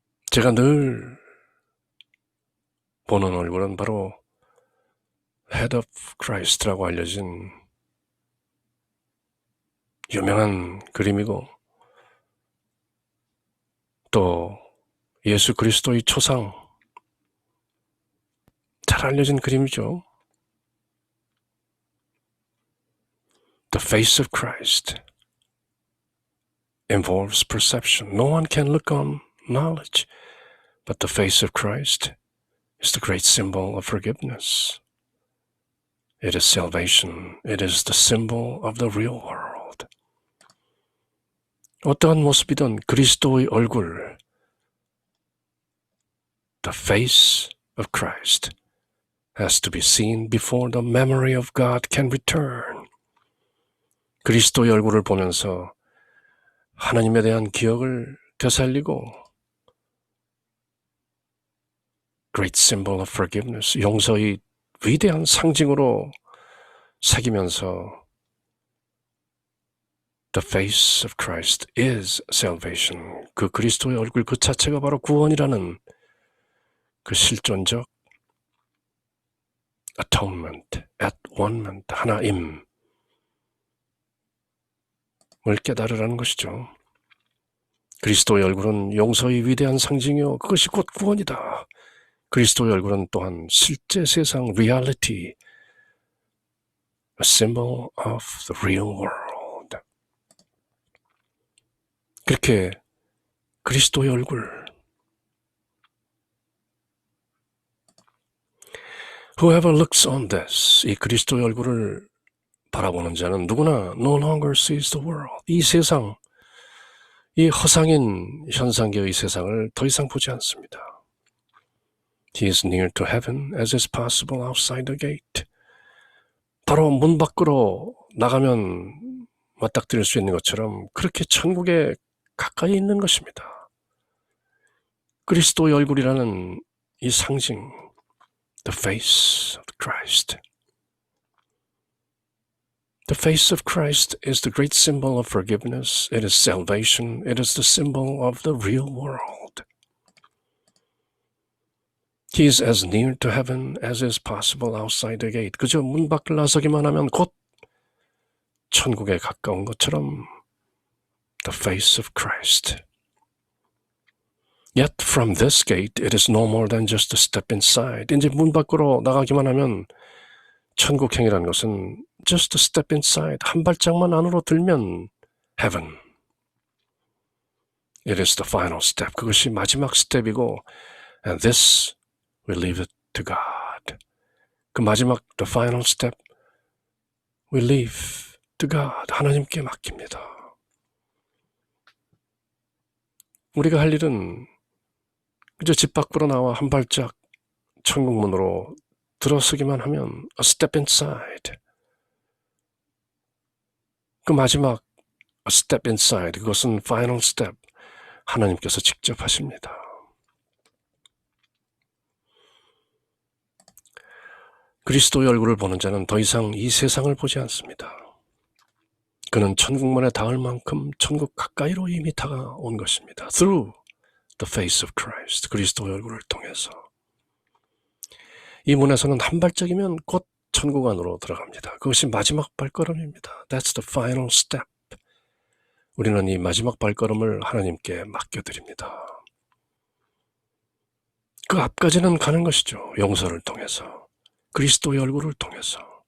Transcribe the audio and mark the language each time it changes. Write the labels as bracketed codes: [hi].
[ko] 제가 늘 보는 얼굴은 바로 Head of Christ라고 알려진 유명한 그림이고 또 예수 그리스도의 초상 잘 알려진 그림이죠. [en] The face of Christ involves perception. No one can look on knowledge, but the face of Christ is the great symbol of forgiveness. It is salvation. It is the symbol of the real world. [ko] 어떠한 모습이든 그리스도의 얼굴, [en] the face of Christ, has to be seen before the memory of God can return. [ko] 그리스도의 얼굴을 보면서 하나님에 대한 기억을 되살리고 [en] Great symbol of forgiveness, [ko] 용서의 위대한 상징으로 새기면서 [en] The face of Christ is salvation. [ko] 그 그리스도의 얼굴 그 자체가 바로 구원이라는 그 실존적 atonement, at-one-ment, 하나임을 깨달으라는 것이죠. 그리스도의 얼굴은 용서의 위대한 상징이요 그것이 곧 구원이다. 그리스도의 얼굴은 또한 실제 세상 [en] reality, a symbol of the real world. [ko] 그렇게 그리스도의 얼굴, [en] whoever looks on this, [ko] 이 그리스도의 얼굴을 바라보는 자는 누구나 [en] no longer sees the world. [ko] 이 세상, 이 허상인 현상계의 세상을 더 이상 보지 않습니다. [en] He is near to heaven as is possible outside the gate. [ko] 바로 문 밖으로 나가면 맞닥뜨릴 수 있는 것처럼 그렇게 천국에 가까이 있는 것입니다. 그리스도의 얼굴이라는 이 상징, [en] the face of Christ. The face of Christ is the great symbol of forgiveness. It is salvation. It is the symbol of the real world. He is as near to heaven as is possible outside the gate. [ko] 그저 문 밖을 나서기만 하면 곧 천국에 가까운 것처럼 [en] the face of Christ. Yet from this gate it is no more than just a step inside. [ko] 이제 문 밖으로 나가기만 하면 천국행이라는 것은 [en] just a step inside, [ko] 한 발짝만 안으로 들면 heaven. [en] It is the final step. [ko] 그것이 마지막 스텝이고 [en] and this we leave it to God. [ko] 그 마지막 [en] the final step we leave to God. [ko] 하나님께 맡깁니다. 우리가 할 일은 그저 집 밖으로 나와 한 발짝 천국문으로 들어서기만 하면 [en] a step inside. [ko] 그 마지막 [en] a step inside, 그것은 final step. [ko] 하나님께서 직접 하십니다. 그리스도의 얼굴을 보는 자는 더 이상 이 세상을 보지 않습니다. 그는 천국문에 닿을 만큼 천국 가까이로 이미 다가온 것입니다. [en] Through the face of Christ, [ko] 그리스도의 얼굴을 통해서. 이 문에서는 한 발짝이면 곧 천국 안으로 들어갑니다. 그것이 마지막 발걸음입니다. [en] That's the final step. [ko] 우리는 이 마지막 발걸음을 하나님께 맡겨드립니다. 그 앞까지는 가는 것이죠. 용서를 통해서, 그리스도의 얼굴을 통해서.